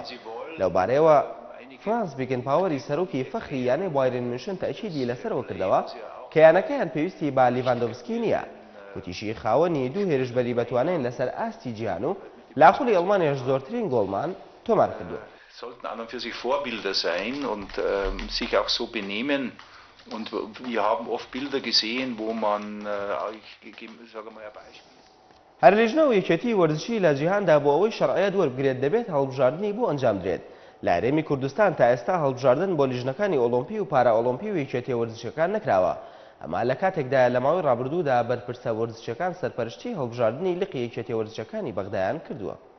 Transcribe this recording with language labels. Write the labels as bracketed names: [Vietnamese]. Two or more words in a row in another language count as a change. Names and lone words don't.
[Central Kurdish] لەو بارەیەوە فرانس بیگن پاوەری سەرۆکی فەخری یانەی بایرن میونشن تاکیدی لەسەرەوە کردەوە کە یانەکەیان پێویستی با لیڤاندۆڤسکی نییە. وتیشی خاوەنی دوو هێرشبەری بەتوانین لەسەر ئاستی جیهان و لاخولی ئەڵمانیاش زۆرترین گۆڵمان تۆمار کردووە. [German] Sollten an und für sich Vorbilder sein und sich auch so benehmen. Und wir haben oft Bilder gesehen, wo man, sagen wir mal ein Beispiel. [Central Kurdish] هەر لێژنەوە یەکێتی وەرزشی لە جیهاندا بۆ ئەوەی شەرعەیەت وەربگرێت دەبێت هەڵبژاردننی بۆ ئەنجام درێت. لە هەرێمی کوردستان تا ئێستا هەڵبژاردن بۆ لیژنەکانی ئۆلۆمپی و پارا ئۆلۆمپی و یەکێتی وەرزشەکان نەکراوە. ئەما لە کاتێکدا لە ماوەی ڕابردوودا بەرپرسە وەرزشەکان سەرپەرشتی هەڵبژاردننی لقی یەکێتی وەرزشەکانی بەغدایان کردووە.